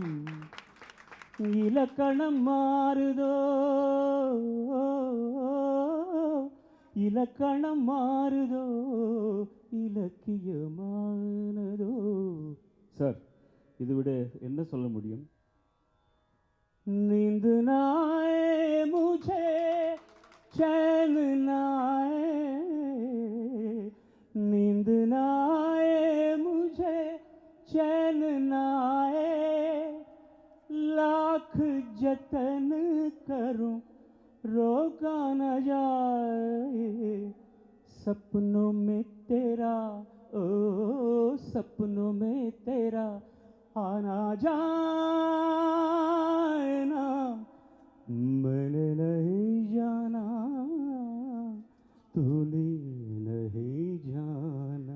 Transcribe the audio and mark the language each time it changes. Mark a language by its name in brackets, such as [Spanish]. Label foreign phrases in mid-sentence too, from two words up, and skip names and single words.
[Tamil] இலக்கணம் மாறுதோ, இலக்கணம் மாறுதோ, இலக்கியமானதோ. சார், இது விட என்ன சொல்ல முடியும்? [Hindi] नींद ना आए मुझे, चैन ना आए, नींद ना आए मुझे, चैन ना आए, लाख जतन करूं रोका न जाए, सपनों में तेरा, ओ सपनों में तेरा आना जाना, मैंने नहीं जाना, तूने नहीं जाना.